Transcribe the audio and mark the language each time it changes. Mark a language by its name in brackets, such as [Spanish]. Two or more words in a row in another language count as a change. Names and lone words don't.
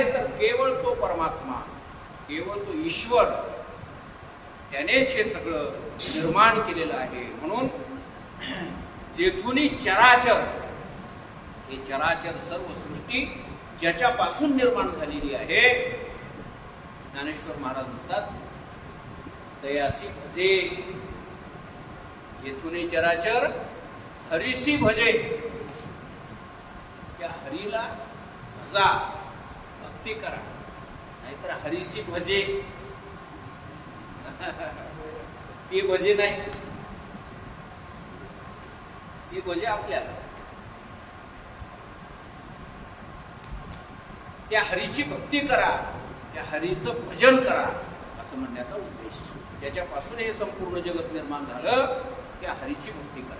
[Marathi] तर केवळ तो परमात्मा, केवळ तो ईश्वर, त्यानेच हे सगळं निर्माण केलेलं आहे. म्हणून जेथूनही चराचर, हे चराचर सर्व सृष्टी ज्याच्यापासून निर्माण झालेली आहे, ज्ञानेश्वर महाराज म्हणतात दयासी भजे, येथूनही चराचर हरीसी भजे, त्या हरीला भजा, भक्ती करा, नाहीतर हरीसी भजे ते भजे नाही, ते भजे आपल्याला. त्या हरीची भक्ती करा, त्या हरीचं भजन करा, असं म्हणण्याचा उद्देश. ज्याच्यापासून हे संपूर्ण जगत निर्माण झालं, त्या हरीची भक्ती करा.